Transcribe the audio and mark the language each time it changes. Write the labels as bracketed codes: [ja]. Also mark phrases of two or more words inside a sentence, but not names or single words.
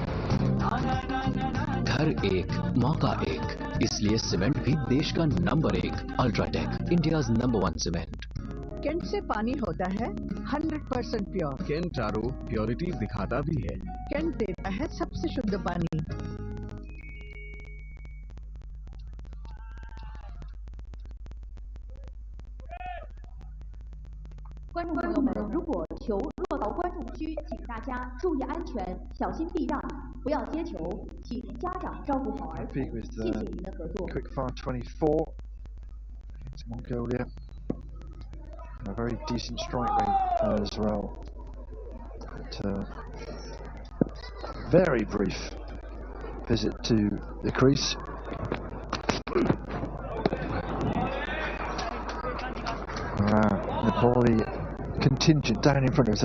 [hi] घर एक, मौका एक, इसलिए सीमेंट भी देश का नंबर 1 अल्ट्राटेक, [en] India's number 1 cement. [hi] केंट से पानी होता है 100% प्योर। केंट आरओ प्योरिटी दिखाता भी है। केंट देता है सबसे शुद्ध पानी। [zh] 观众朋友们，如果球落到观众区，请大家注意安全，小心避让，不要接球，请家长照顾好儿童。谢谢您的合作。 [en] Quickfire 24 against Mongolia. A very decent strike rate as well. But, very brief visit to the crease. Nepali contingent down in front of us.